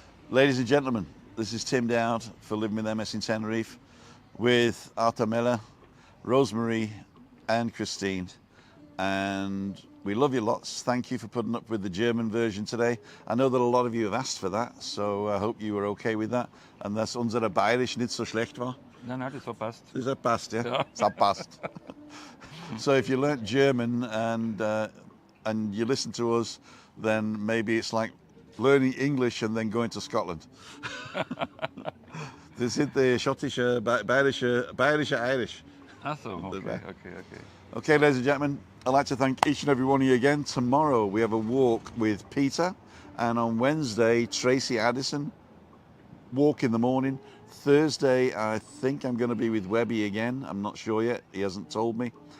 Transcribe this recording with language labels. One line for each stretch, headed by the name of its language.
English: Ladies and gentlemen, this is Tim Dowd for Living with MS in Tenerife with Arthur Miller, Rosemary and Christine. And we love you lots. Thank you for putting up with the German version today. I know that a lot of you have asked for that, so I hope you were okay with that.
German: And dass unsere Bayerisch nicht so schlecht war. Nein, das hat passt. Das hat passt, ja? Ja. Das hat passt.
English: So if you learnt German and you listen to us, then maybe it's like learning English and then going to Scotland.
German: Das sind die schottische, bayerische Irish. Ach so, okay.
English: Okay, ladies and gentlemen, I'd like to thank each and every one of you again. Tomorrow we have a walk with Peter, and on Wednesday, Tracy Addison, walk in the morning. Thursday, I think I'm going to be with Webby again. I'm not sure yet. He hasn't told me.